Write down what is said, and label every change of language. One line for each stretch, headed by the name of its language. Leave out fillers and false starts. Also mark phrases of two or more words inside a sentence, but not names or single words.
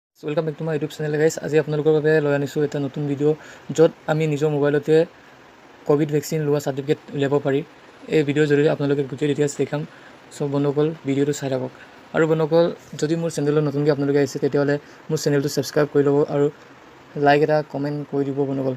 English: welcome back to my YouTube channel guys.
Assamese: আজি আপোনালোকৰ বাবে লৈ আনিছো এটা নতুন ভিডিও যত আমি নিজৰ মোবাইলতে কোভিড ভ্যাকসিন লোৱা সাৰ্টিফিকেট উলিয়াব পাৰি। এই ভিডিওৰ জৰিয়তে আপোনালোকে গোটেই ডিটেইলছ দেখাম। সো বন্ধুসকল ভিডিওটো চাই থাকক। আৰু বন্ধুসকল যদি মোৰ চেনেলত নতুনকৈ আপোনালোকে আহিছে তেতিয়াহলে মোৰ চেনেলটো সাবস্ক্ৰাইব কৰি ল'ব আৰু লাইক এটা কমেন্ট কৰি দিব বন্ধুসকল।